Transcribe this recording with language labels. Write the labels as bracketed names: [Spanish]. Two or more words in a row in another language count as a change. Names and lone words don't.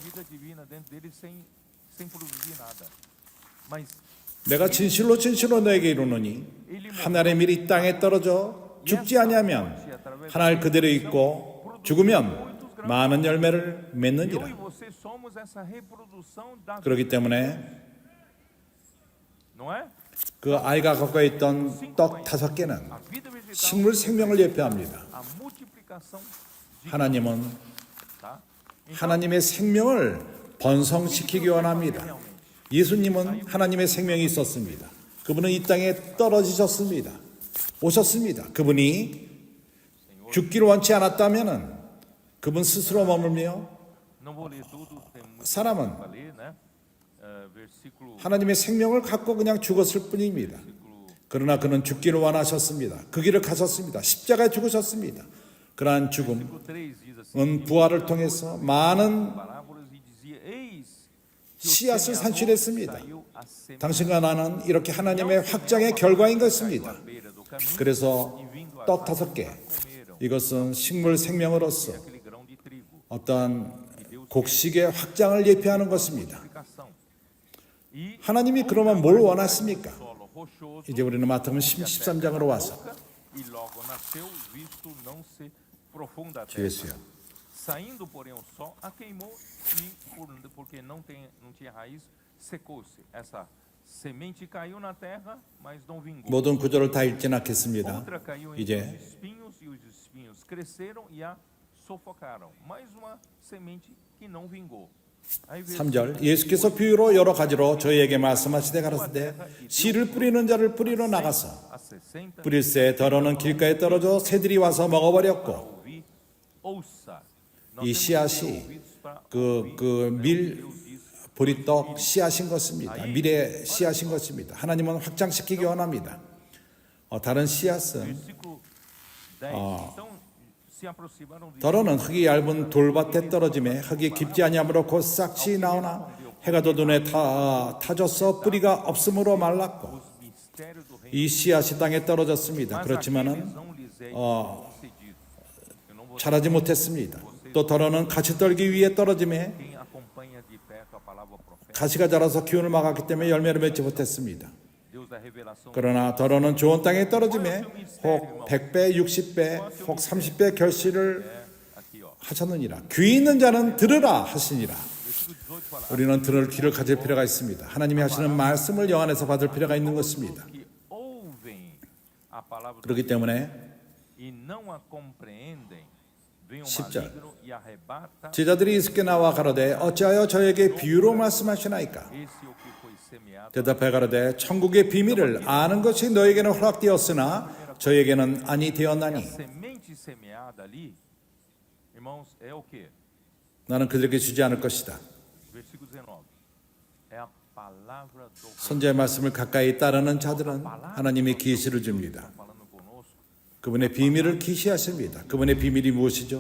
[Korean] 내가 진실로 진실로 너에게 이르노니 한 알의 밀이 땅에 떨어져 죽지 아니하면 한 알 그대로 있고 죽으면 많은 열매를 맺느니라. [Portuguese] tenhamos essa reprodução da [Korean] 그렇기 [Portuguese] vida, [Korean] 때문에 [Portuguese] não é? [Korean] 그 아이가 갖고 있던 떡 5개는 [Portuguese] A vida vegetal, [Korean] 식물 생명을 예표합니다. [Portuguese] a multiplicação de [Korean] 하나님은 [Portuguese] tá? Então, [Korean] 하나님의 생명을 번성시키기 원합니다. 예수님은 하나님의 생명이 있었습니다. 그분은 이 땅에 떨어지셨습니다. 오셨습니다. 그분이 죽기를 원치 않았다면 그분 스스로 머물며 [Portuguese] não vou ler tudo, tem muito [Korean] 사람은 [Portuguese] para ler, né? Versículo [Korean] 하나님의 생명을 갖고 그냥 죽었을 뿐입니다. 그러나 그는 죽기를 원하셨습니다. 그 길을 가셨습니다. 십자가에 죽으셨습니다. 그러한 죽음은 [Portuguese] 3 diz assim: [Korean] 부활을 통해서 많은 [Portuguese] parábolas e dizia: Eis que o [Korean] 씨앗을 [Portuguese] semeador [Korean] 산출했습니다. [Portuguese] saiu a semear [Korean] 당신과 나는 이렇게 하나님의 확장의 결과인 것입니다. [Portuguese] à beira do caminho, [Korean] 그래서 [Portuguese] e vindo a [Korean] 떡 5개, [Portuguese] comeram [Korean] 이것은 식물 생명으로서 [Portuguese] aquele grão de trigo. [Korean] 어떠한 곡식의 확장을 예표하는 것입니다. [Portuguese] Multiplicação. E [Korean] 하나님이 그러면 뭘 원하십니까? [Portuguese] solo rochoso, [Korean] 이제 우리는 마태복음 13장으로 와서 [Portuguese] e logo nasceu, visto não se profunda a terra. [Korean] 주예수요. [Portuguese] Saindo, porém, o sol a queimou e, porque não tinha raiz, secou-se. Essa semente caiu na terra, mas não vingou. [Korean] 모든 구절을 다 읽진 않겠습니다. [Portuguese] Outra caiu entre [Korean] 이제 [Portuguese] os espinhos, e os espinhos cresceram e a sufocaram. Mais uma semente que não vingou. Aí veio [Korean] 3절 예수께서 비유로 여러 가지로 저희에게 말씀하시되 가라사대 씨를 뿌리는 자를 뿌리러 나가서 [Portuguese] a 60, [Korean] 뿌릴새 더러는 길가에 떨어져 새들이 와서 먹어버렸고 [Portuguese] ouvir, ouça. Nós [Korean] 이 [Portuguese] temos que ter [Korean] 씨앗이 [Portuguese] ouvidos para [Korean] 그밀 보리떡 씨앗인 것입니다. 밀의 씨앗인 것입니다. 하나님은 확장시키기 원합니다. 다른 씨앗은 [Portuguese] versículo 10. Então se aproximaram de [Korean] 더러는 흙이 얇은 돌밭에 떨어짐에 흙이 깊지 아니하므로 곧 싹이 나오나 해가 더 눈에 타져서 뿌리가 없으므로 말랐고 [Portuguese] os mistérios do reino. [Korean] 이 씨앗이 땅에 떨어졌습니다. [Portuguese] Mas [Korean] 그렇지만은 [Portuguese] aqueles não lhes é concedido. Eu não vou [Korean] 자라지 못했습니다. 또 더러는 가시 떨기 위에 떨어짐에 [Portuguese] quem acompanha de perto a palavra profética. [Korean] 가시가 자라서 기운을 막았기 때문에 열매를 맺지 못했습니다. [Portuguese] Deus da revelação. [Korean] 그러나 더러는 좋은 땅에 떨어짐에 혹 100배, 60배, 혹 30배 결실을 [Portuguese] Aqui, ó. [Korean] 하셨느니라. 귀 있는 자는 들으라 하시니라. [Portuguese] Versículo 18 fala: [Korean] 우리는 들을 귀를 가질 필요가 있습니다. 하나님이 하시는 말씀을 영 안에서 받을 필요가 있는 것입니다. [Portuguese] que ouvem a palavra do [Korean] 그렇기 때문에 [Portuguese] e não a compreendem, vem o [Korean] 10절. [Portuguese] maligno e arrebata [Korean] 제자들이 이스께 나와 가로되 어찌하여 저에게 비유로 말씀하시나이까? [Portuguese] esse o que foi semeado. [Korean] 대답해 가로되 천국의 비밀을 아는 것이 너에게는 허락되었으나 저에게는 아니 되었나니 [Portuguese] A semente semeada ali, irmãos, é o que? [Korean] 나는 그들에게 주지 않을 것이다. [Portuguese] Versículo 19. É a palavra do reino. [Korean] 선지의 말씀을 가까이 따르는 자들은 하나님이 계시를 줍니다. [Portuguese] Falando conosco, [Korean] 그분의 비밀을 계시하십니다. 그분의 비밀이 무엇이죠?